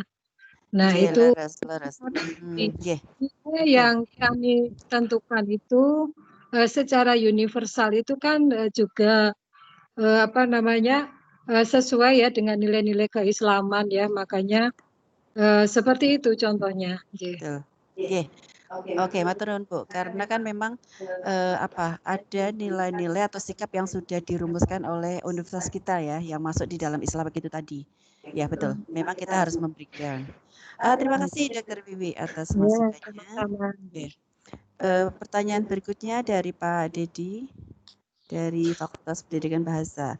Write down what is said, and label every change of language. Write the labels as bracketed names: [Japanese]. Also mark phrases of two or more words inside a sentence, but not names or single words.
[Indonesian] Nah itu nilai yang kami tentukan itu secara universal itu kan juga sesuai ya dengan nilai-nilai keislaman ya, makanya seperti itu contohnya. Oke, [Javanese] matur nuwun Bu. [Indonesian] Karena kan memang ada nilai-nilai atau sikap yang sudah dirumuskan oleh universitas kita ya, yang masuk di dalam Islam itu tadi. Ya betul. Memang kita harus memberikan. Terima kasih Dr. Wiwi atas masukannya. Pertanyaan berikutnya dari Pak Dedi dari Fakultas Pendidikan Bahasa.